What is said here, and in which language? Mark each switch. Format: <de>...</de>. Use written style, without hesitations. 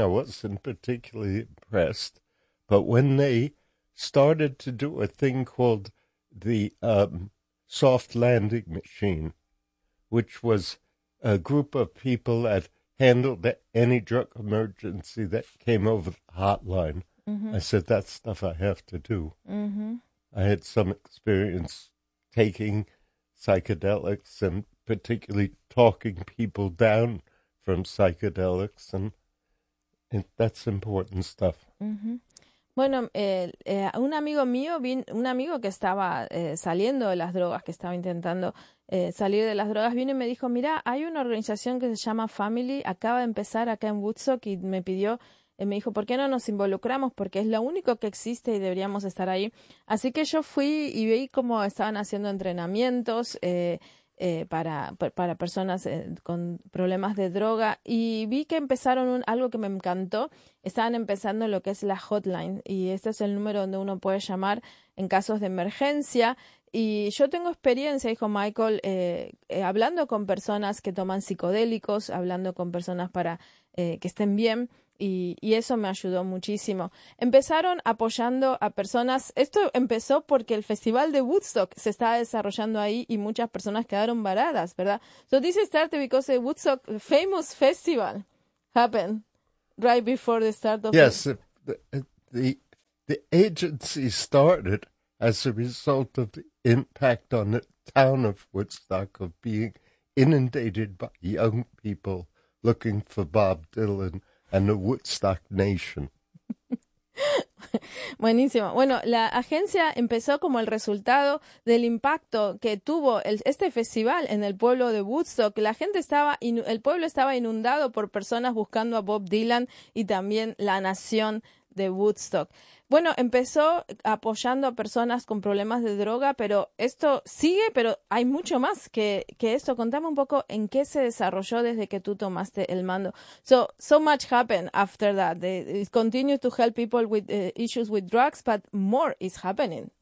<en>I wasn't particularly impressed. But when they started to do a thing called the soft landing machine, which was a group of people that handled any drug emergency that came over the hotline, mm-hmm. I said, that's stuff I have to do. Mm-hmm. I had some experience taking psychedelics and particularly talking people down from psychedelics, and that's important stuff. Mm-hmm.</en> <es>Bueno, un amigo mío, un amigo que estaba saliendo de las drogas, que estaba intentando salir de las drogas, vino y me dijo, mira, hay una organización que se llama Family, acaba de empezar acá en Woodstock y me pidió... Y me dijo, ¿por qué no nos involucramos? Porque es lo único que existe y deberíamos estar ahí. Así que yo fui y vi cómo estaban haciendo entrenamientos para personas con problemas de droga. Y vi que empezaron algo que me encantó. Estaban empezando lo que es la hotline. Y este es el número donde uno puede llamar en casos de emergencia. Y yo tengo experiencia, dijo Michael, hablando con personas que toman psicodélicos, hablando con personas para que estén bien. Y eso me ayudó muchísimo. Empezaron apoyando a personas. Esto empezó porque el festival de Woodstock se estaba desarrollando ahí y muchas personas quedaron varadas, ¿verdad?</es> <en>So this started because the Woodstock famous festival happened right before the start of the agency started as a result of the impact on the town of Woodstock of being inundated by young people looking for Bob Dylan and the Woodstock Nation.</en> <es>Buenísimo. Bueno, la agencia empezó como el resultado del impacto que tuvo este festival en el pueblo de Woodstock. La gente estaba, el pueblo estaba inundado por personas buscando a Bob Dylan y también la nación de Woodstock. Bueno, empezó apoyando a personas con problemas de droga, pero esto sigue, pero hay mucho más que esto. Contame un poco en qué se desarrolló desde que tú tomaste el mando.</es> <en>So much happened after that. It continues to help people with issues with drugs, but more is happening.</en>